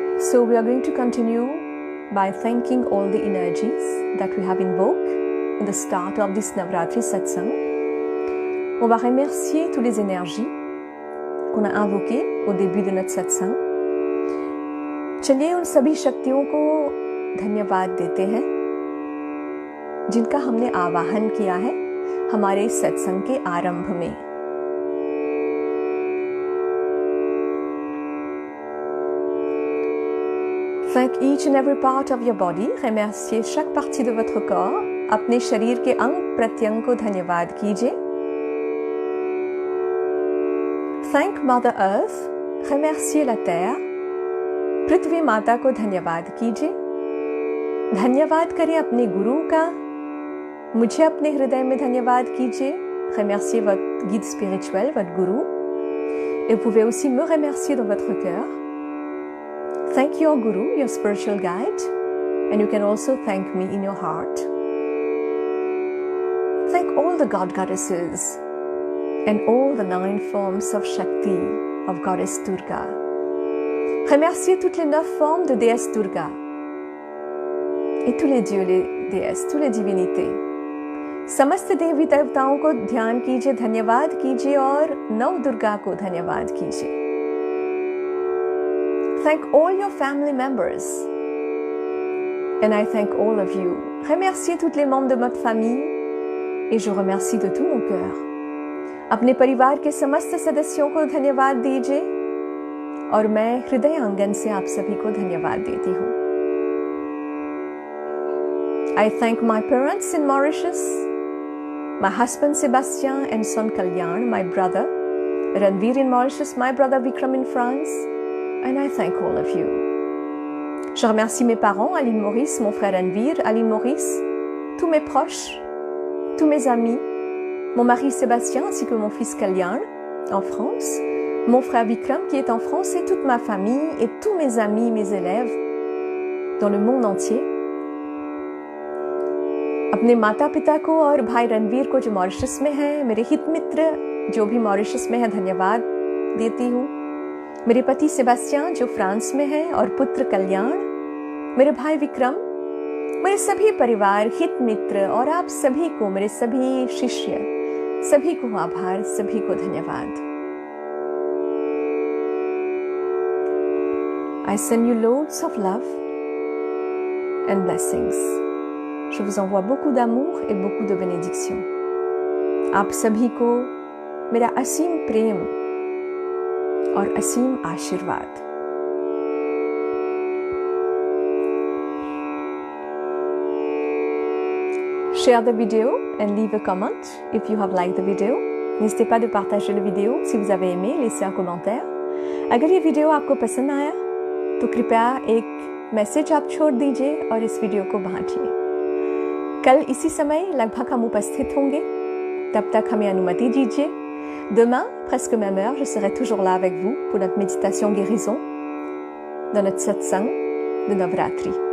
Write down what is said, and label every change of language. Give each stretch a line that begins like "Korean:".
English: So we are going to continue by thanking all the energies that we have invoked in the start of this Navratri Satsang.
French: On va remercier toutes les énergies qu'on a invoquées au début de notre satsang.
Hindi: चलिए उन सभी शक्तियों को धन्यवाद देते हैं जिनका हमने आवाहन किया है हमारे सत्संग के आरंभ में।
English: Thank each and every part of your body.
French: Remerciez chaque partie de votre corps.
Hindi: अपने शरीर के अंग प्रत्यंग को धन्यवाद कीजिए।
English: Thank Mother Earth.
French: Remerciez la terre.
Hindi: पृथ्वी माता को धन्यवाद कीजिए। धन्यवाद करें अपने गुरु का। मुझे अपने हृदय में धन्यवाद कीजिए।
French: Remerciez votre guide spirituel, votre guru. Et vous pouvez aussi me remercier dans votre cœur.
English: Thank your guru, your spiritual guide, and you can also thank me in your heart. Thank all the god goddesses and all the 9 forms of Shakti of Goddess Durga.
French: Remerciez toutes les 9 formes de déesse Durga et tous les dieux, les déesses, toutes les divinités.
Hindi: समस्त देवी देवताओं को ध्यान कीजिए, धन्यवाद कीजिए और नव दुर्गा को धन्यवाद कीजिए।
English: Thank all your family members. And I thank all of you.
French: Remerciez tous les membres de votre famille. Et je remercie de tout mon cœur.
Hindi: अपने परिवार के समस्त सदस्यों को धन्यवाद दीजिए और मैं हृदय आंगन से आप सभी को धन्यवाद देती हूँ।
English: I thank my parents in Mauritius, my husband Sebastian and son Kalyan, my brother Ranveer in Mauritius, my brother Vikram in France. And I thank all of you.
French: Je remercie mes parents, Aline Maurice, mon frère Ranveer, Aline Maurice, tous mes proches, tous mes amis, mon mari Sébastien ainsi que mon fils Kalyan en France, mon frère Vikram qui est en France et toute ma famille et tous mes amis, mes élèves dans le monde entier.
Hindi: अपने माता पिता को और भाई रणवीर को जो Mauritius में है, मेरे हित मित्र जो भी मॉरिशस में है, धन्यवाद देती हूँ। मेरे पति सेबास्टियन जो फ्रांस में है और पुत्र कल्याण, मेरे भाई विक्रम, मेरे सभी परिवार, हित मित्र और आप सभी को, मेरे सभी शिष्य, सभी को आभार, सभी को धन्यवाद।
English: I send you loads of love and blessings.
French: Je vous envoie beaucoup d'amour et beaucoup de bénédictions.
Hindi: आप सभी को मेरा असीम प्रेम और असीम आशीर्वाद।
English: Share the video and leave a comment if you have liked the video.
French: N'hésitez pas de partager la vidéo si vous avez aimé, laissez un commentaire.
Hindi: अगर ये video आपको पसंद आया तो कृपया एक मैसेज आप छोड़ दीजिए और इस वीडियो को बांटिए। कल इसी समय लगभग हम उपस्थित होंगे, तब तक हमें अनुमति दीजिए।
French: Demain, presque même heure, je serai toujours là avec vous pour notre méditation guérison dans notre satsang de Navratri.